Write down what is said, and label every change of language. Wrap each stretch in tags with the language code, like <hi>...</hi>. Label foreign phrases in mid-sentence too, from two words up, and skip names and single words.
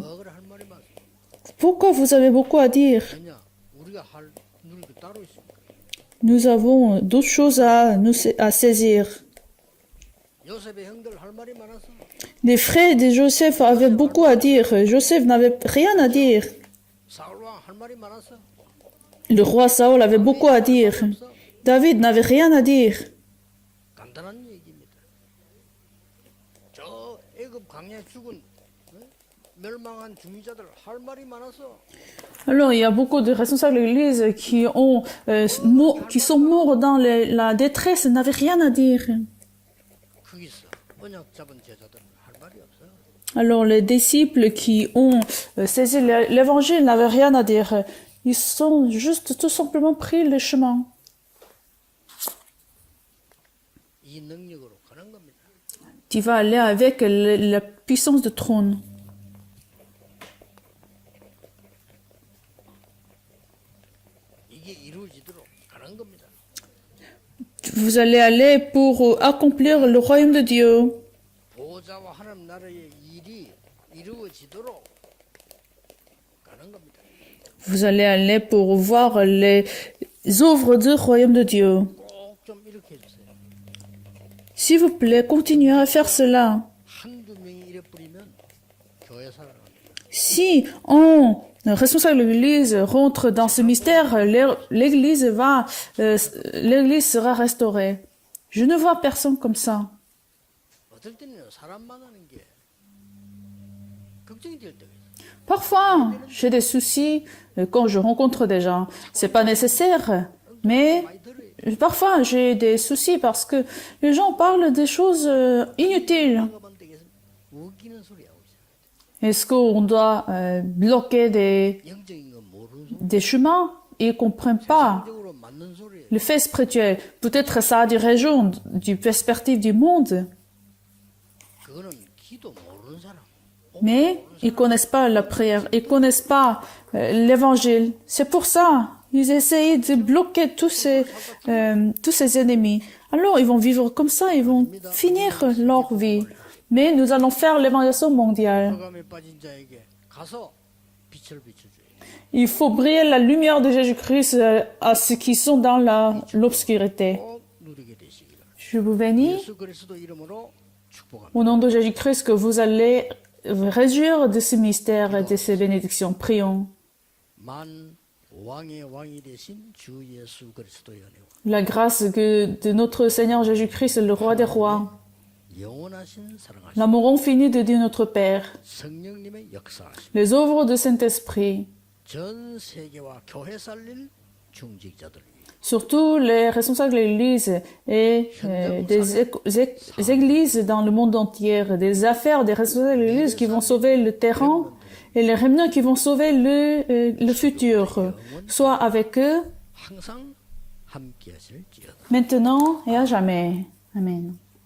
<fr>Pourquoi vous avez beaucoup à dire? Nous avons d'autres choses à saisir. Les frères de Joseph avaient beaucoup à dire. Joseph n'avait rien à dire.</fr> <ko>사울 왕 할 말이 많았어.</ko> <fr>Le roi Saül avait beaucoup à dire. David n'avait rien à dire.</fr> <ko>간단한 얘기입니다. 저 애굽 광야에 죽은 멸망한 중위자들 할 말이 많았어.</ko> <fr>Alors, il y a beaucoup de responsables de l'Église qui sont morts dans la détresse, n'avaient rien à dire.</fr> <ko>거기서 언약 잡은 제자들은 할 말이 없어.</ko> <fr>Alors, les disciples qui ont saisi l'évangile n'avaient rien à dire. Ils sont juste tout simplement pris le chemin.</fr> <ko>이 능력으로 가는 겁니다.</ko> <fr>Tu vas aller avec la puissance du trône.</fr> <ko>이게 이루어지도록 가는 겁니다.</ko> <fr>Vous allez aller pour accomplir le royaume de Dieu.</fr> <ko>보호자와 하나님 나라의 일이 이루어지도록 가는 겁니다.</ko> <fr>Vous allez aller pour voir les œuvres du royaume de Dieu.</fr> <ko>꼭 좀 이렇게 해주세요.</ko> <fr>S'il vous plaît, continuez à faire cela.</fr> <ko>한두 명이 이래 뿌리면 교회 살아갑니다.</ko> <fr>Si un responsable de l'Église rentre dans ce mystère, l'Église sera restaurée. Je ne vois personne comme ça.</fr> <ko>어떨 때는 사람 만나는 게 걱정이 될 때가 있어요.</ko> <fr>Parfois, j'ai des soucis quand je rencontre des gens. C'est pas nécessaire, mais</fr> <ko>많이 들어요.</ko> <fr>parfois j'ai des soucis parce que les gens parlent des choses inutiles.</fr> <ko>나가면 되겠습니다. 웃기는 소리 하고 있어요.</ko> <fr>Est-ce qu'on doit bloquer</fr> <ko>영적인 건 모르는 소리.</ko> <fr>des chemins? Ils comprennent pas</fr> <ko>적으로 맞는 소리예요.</ko> <fr>le fait spirituel. Peut-être ça a des régions du perspective du monde,</fr> <ko>그거는 기도 모르는 사람.</ko> <fr>mais ils connaissent pas la prière, ils connaissent pas l'évangile. C'est pour ça ils essayent de bloquer tous ces ennemis. Alors ils vont vivre comme ça, ils vont finir leur vie. Mais nous allons faire l'évangélisation mondiale.</fr> <ko>흑암에 빠진 자에게 가서 빛을 비춰줘요.</ko> <fr>Il faut briller la lumière de Jésus-Christ à ceux qui sont dans l'obscurité.</fr> <ko>꼭 누리게 되시기를.</ko> <fr>Je vous bénis</fr> <ko>예수 그리스도 이름으로 축복합니다.</ko> <fr>au nom de Jésus-Christ que vous allez réjouir de ce mystère et de ces bénédictions. Prions.</fr> <ko>만 왕의 왕이 되신 주 예수 그리스도의 은혜와</ko> <fr>La grâce de notre Seigneur Jésus-Christ, le roi des rois,</fr> <ko>영원하신 사랑하신</ko> <fr>l'amour infini de Dieu notre Père,</fr> <ko>성령님의 역사하심</ko> <fr>les œuvres du Saint-Esprit,</fr> <ko>전 세계와 교회 살릴 중직자들 위해</ko> <fr>surtout les responsables de l'Église et des églises dans le monde entier, des affaires des responsables de l'Église qui vont sauver le terrain et les réunions qui vont sauver le futur, soit avec eux</fr> <ko>항상 함께 하실지어다.</ko> <fr>maintenant et à jamais. Amen.</fr>